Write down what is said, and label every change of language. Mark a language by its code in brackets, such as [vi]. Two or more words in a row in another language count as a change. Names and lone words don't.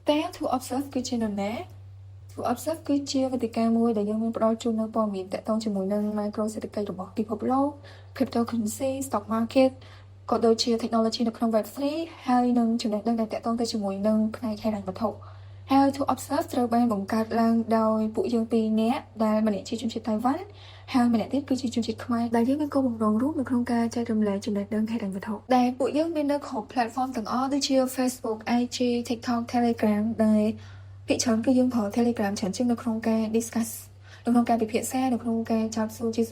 [km] តែ to observe គឺជានរណា to observe គឺជាវេទិកាមួយដែលយើងមានផ្ដល់ជូននៅព័ត៌មានទាក់ទងជាមួយនឹង micro សេដ្ឋកិច្ចរបស់ពិភពលោក [en] cryptocurrency stock market [km] ក៏ដូចជា technology នៅក្នុង Web3 ហើយនឹងចំណេះដឹងដែលទាក់ទងទៅជាមួយនឹងផ្នែកហិរញ្ញវត្ថុហើយ to observe ត្រូវបានបង្កើត ឡើងដោយពួកយើងពីរនាក់ដែលម្នាក់ជាជនជាតិតៃវ៉ាន់ហើយម្នាក់ទៀតគឺជាជនជាតិខ្មែរដែលយើងមានគោលបំណងរួមនៅក្នុងការចែករំលែកចំណេះដឹងហិរញ្ញវត្ថុដែលពួកយើងមាននៅគ្រប់ platform ទាំងអ ស់ដូចជា Facebook IG TikTok Telegram ដែលភាគច្រើនគឺយើងប្រើ Telegram ច្រើនជាងនៅក្នុងការ discuss នៅក្នុងការពិភាក្សានៅក្នុងការចោទសួរជា